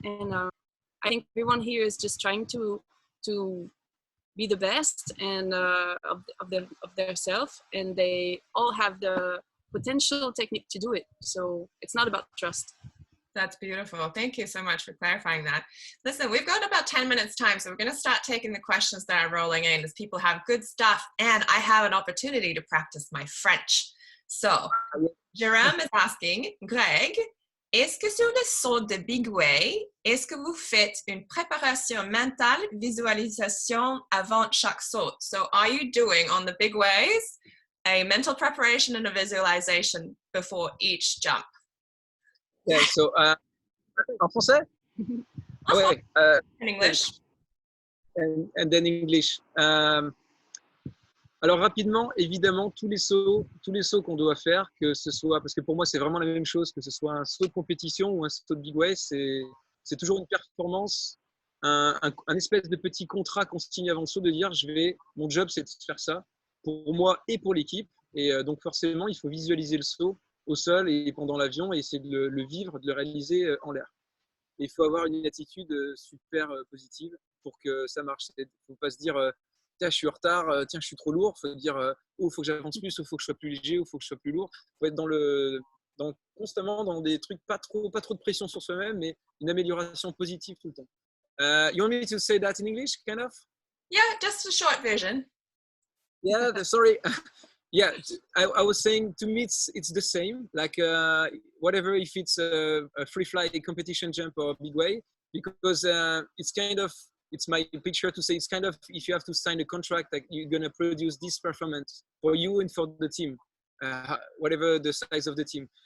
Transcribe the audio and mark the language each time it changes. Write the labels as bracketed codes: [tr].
[en] And I think everyone here is just trying to be the best and of their self, and they all have the potential technique to do it. So it's not about trust. That's beautiful. Thank you so much for clarifying that. Listen, we've got about 10 minutes time, so we're going to start taking the questions that are rolling in as people have good stuff, and I have an opportunity to practice my French. So, [fr] Jérôme [en] is asking, [fr] Greg, est-ce que sur le saut de big way, est-ce que vous faites une préparation mentale, visualisation avant chaque saut? [en] So are you doing on the big ways a mental preparation and a visualization before each jump? Yeah, so [fr] en français? Ouais, [en] in English. And then English. [fr] Alors rapidement, évidemment, tous les sauts qu'on doit faire, que ce soit, parce que pour moi c'est vraiment la même chose, que ce soit un saut de compétition ou un saut de big way, c'est toujours une performance, un espèce de petit contrat qu'on signe avant le saut, de dire mon job c'est de faire ça pour moi et pour l'équipe, et donc forcément il faut visualiser le saut au sol et pendant l'avion et essayer de le vivre, de le réaliser en l'air. Et il faut avoir une attitude super positive pour que ça marche. Il ne faut pas se dire tiens, je suis en retard, tiens, je suis trop lourd. Il faut dire il faut que j'avance plus, il faut que je sois plus léger, il faut que je sois plus lourd. Il faut être dans Donc, constamment dans des trucs pas trop de pression sur soi-même, mais une amélioration positive tout le temps. [en] You want me to say that in English, kind of? Yeah, just a short version. Yeah, sorry. Yeah, I was saying to me it's the same. Like whatever, if it's a free fly competition jump or big way, because it's my picture to say it's kind of if you have to sign a contract, like you're gonna produce this performance for you and for the team, whatever the size of the team.